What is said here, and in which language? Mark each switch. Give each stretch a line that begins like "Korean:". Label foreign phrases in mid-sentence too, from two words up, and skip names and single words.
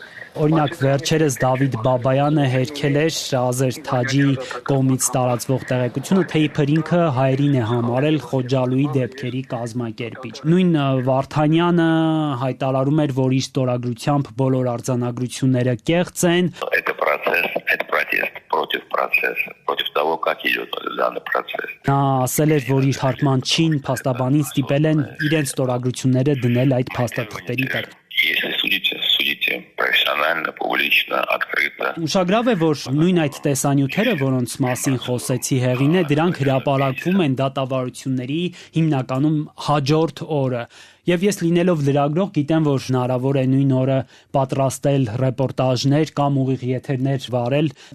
Armenian: Օրինակ վերջերս Դավիթ Բաբայանը հերքել էր Ազեր Թաջի կողմից տարածվող տեղեկությունը, թե իբր ինքը հայերին է համարել Խոջալուի դեպքերի կազմակերպիչ։ Նույն Վարդանյանը հայտարարում էր, որ իր ստորագրությամբ բոլոր արձանագրությունները կեղծ են։
Russian: Это протест против процесса, против того, как идет данный процесс.
Armenian: Նա ասել էր, որ իր թարգմանչին փաստաբանին ստիպել են իրենց ստորագրությունները դնել այդ փաստաթղթերի տակ։
Russian: Если судите профессионально, публично, открыто.
Armenian: Ուշագրավ է, որ նույն այդ տեսանյութերը, որոնց մասին խոսեցի հեղին է, դրանք հրապարակվում են դատավարությունների հիմնականում հաջորդ օրը։ Եվ ես լինելով լրագրող գիտեմ, որ հնարավոր է նույն օրը պատրաստել ռեպորտաժներ կամ ուղիղ եթերներ վարել, թե